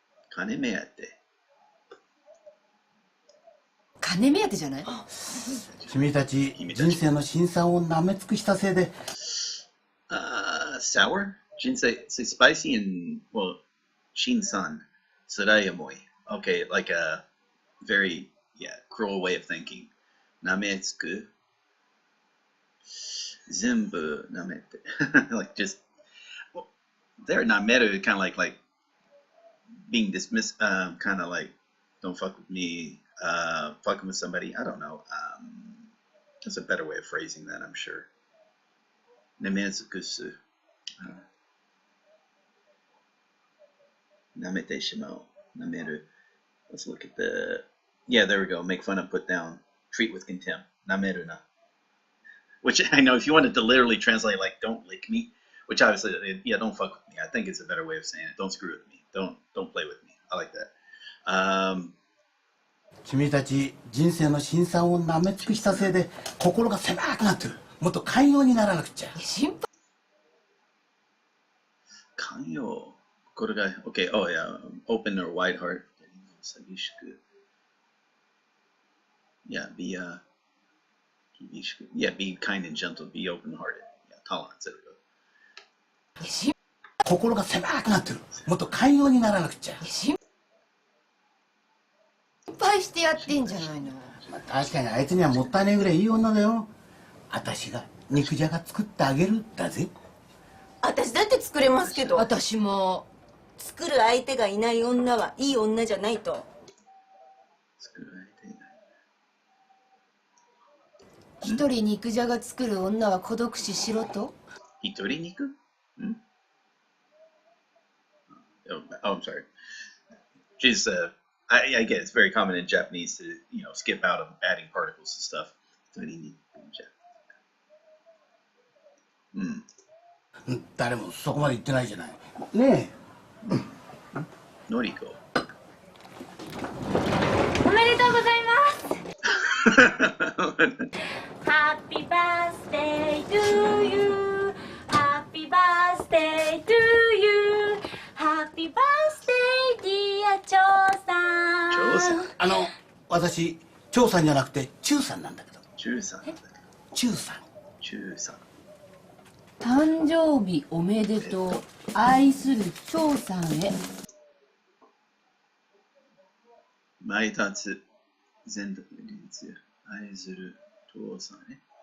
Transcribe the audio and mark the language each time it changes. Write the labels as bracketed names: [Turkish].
[Japanese] 金目当て。金目当てじゃない？君たち人生の辛酸を舐め尽くしたせいで。 [English] Sour? [Japanese] 人生 [English] spicy and well, [Japanese] 辛酸。辛い思い。 [English] Okay, like a very cruel way of thinking. [Japanese] 舐めつく。全部舐めて。 [English] like just, well, they're 舐める kind of like being dismissed, kind of like, don't fuck with me, fucking with somebody. I don't know. There's a better way of phrasing that, I'm sure. [Japanese] 舐めつくす。舐めてしまう。舐める。 [English] Let's look at the. Yeah, there we go. Make fun of, put down, treat with contempt. [Japanese] 舐めるな. [English] Which I know if you wanted to literally translate like "don't lick me," which obviously, yeah, don't fuck with me. I think it's a better way of saying it. Don't screw with me. Don't play with me. I like that. [Japanese] 君たち人生の辛酸を舐め尽くしたせいで心が狭くなってる。もっと寛容にならなくちゃ。心配。寛容。これが okay. [English] Oh yeah, open or wide heart. [Japanese] 寂しく。 [English] Yeah, be yeah, be kind and gentle. Be open-hearted. Yeah, tolerance. There we go. [Japanese] 心が狭くなってる。もっと寛容にならなくちゃ。心配してやってんじゃないの。まあ、確かにあいつにはもったいないぐらいいい女だよ。私が肉じゃが作ってあげるだぜ。私だって作れますけど。私も。作る相手がいない女はいい女じゃないと。作る相手いない。一人肉じゃが作る女は孤独死しろと。一人肉? [English] Oh, I'm sorry. She's I get it's very common in Japanese to skip out of adding particles and stuff. [Japanese] 一人肉じゃ。誰もそこまで言ってないじゃない。ねえ。のりこ。おめでとうございます。 [English] Happy birthday to you. Happy birthday to you. Happy birthday dear 張さん。 [Japanese] 張さん。私張さんじゃなくて中さんなんだけど。中さん。中さん。中さん。誕生日おめでとう。愛する張さんへ。前立つ全力率愛する父さんね。